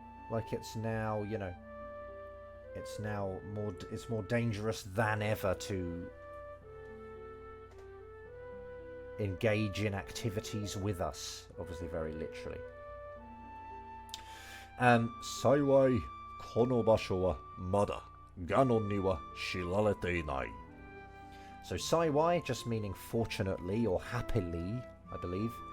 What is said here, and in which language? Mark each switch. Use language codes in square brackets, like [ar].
[en] Like, it's now, you know... It's now more... It's more dangerous than ever to... engage in activities with us. Obviously, very literally. [ja] 幸い、この場所はまだガノンには知られていない。 [en] So, saiwai just meaning fortunately or happily, I believe.